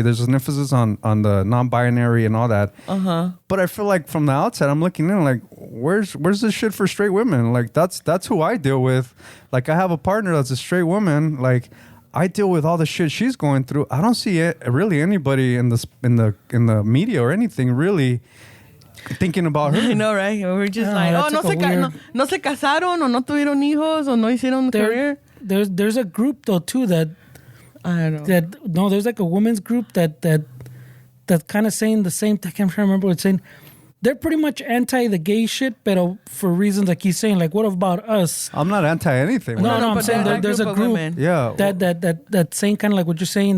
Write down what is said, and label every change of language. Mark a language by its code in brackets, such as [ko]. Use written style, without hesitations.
[en] There's an emphasis on the non-binary and all that. But I feel like from the outside, I'm looking in like, where's this shit for straight women? Like that's who I deal with. Like I have a partner that's a straight woman. Like I deal with all the shit she's going through. I don't see really anybody in the media or anything really thinking about her. I know, right? We're just [es] no se casaron o no tuvieron hijos o no hicieron career. [en] There's a group though too that I don't know. There's like a women's group that kind of saying the same. I can't remember what it's saying. They're pretty much anti the gay shit, but for reasons like he's saying, like what about us? I'm not anti anything. No, I'm saying there's a group that's saying kind of like what you're saying.